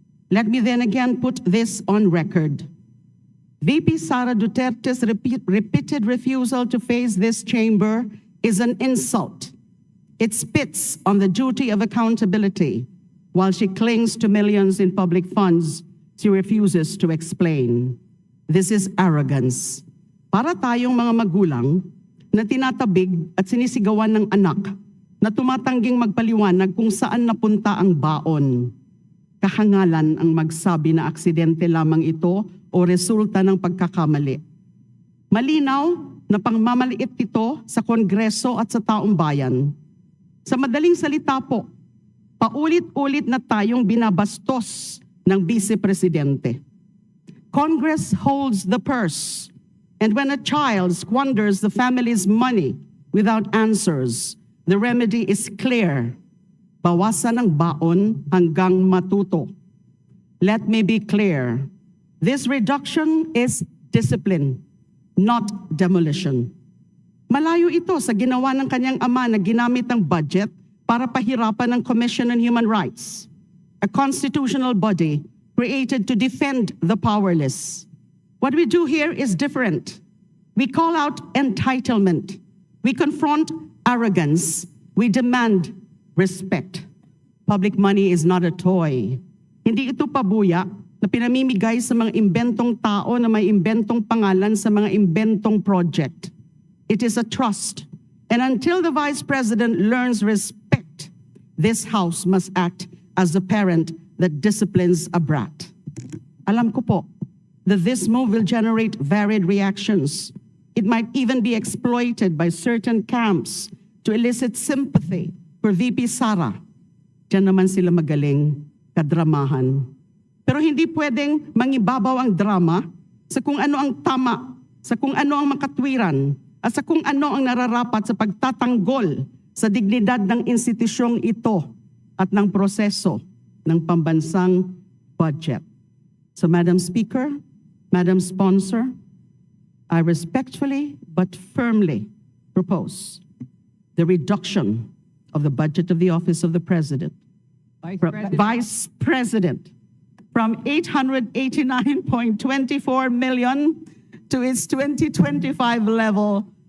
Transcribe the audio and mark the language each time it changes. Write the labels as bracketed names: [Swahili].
[English] Let me then again put this on record. VP Sara Duterte's repeated refusal to face this chamber is an insult. It spits on the duty of accountability. While she clings to millions in public funds, she refuses to explain. This is arrogance. [Filipino] Para tayong mga magulang na tinatabig at sinisigawan ng anak na tumatangging magpaliwanag kung saan napunta ang baon. Kahangalan ang magsabi na aksidente lamang ito o resulta ng pagkakamali. Malinaw na pangmamaliit ito sa Kongreso at sa taong bayan. Sa madaling salita po, paulit-ulit na tayong binabastos ng Vice Presidente. [English] Congress holds the purse, and when a child squanders the family's money without answers, the remedy is clear. [Filipino] Bawasan ang baon hanggang matuto. [English] Let me be clear. This reduction is discipline, not demolition. [Filipino] Malayo ito sa ginawa ng kanyang ama na ginamit ng budget para pahirapan ng Commission on Human Rights, [English] a constitutional body created to defend the powerless. What we do here is different. We call out entitlement. We confront arrogance. We demand respect. Public money is not a toy. [Filipino] Hindi ito pabuya na pinamimigay sa mga imbentong tao na may imbentong pangalan sa mga imbentong project. [English] It is a trust. And until the Vice President learns respect, this House must act as the parent that disciplines a brat. [Filipino] Alam ko po [English] that this move will generate varied reactions. It might even be exploited by certain camps to elicit sympathy for VP Sara. [Filipino] Diyan naman sila magaling, kadramahan. Pero hindi pwedeng mangibabaw ang drama sa kung ano ang tama, sa kung ano ang makatwiran, at sa kung ano ang nararapat sa pagtatanggol sa dignidad ng institusyong ito at ng proseso ng pambansang budget. [English] So Madam Speaker, Madam Sponsor, I respectfully but firmly propose the reduction of the budget of the Office of the President, Vice President, from 889.24 million to its 2025 level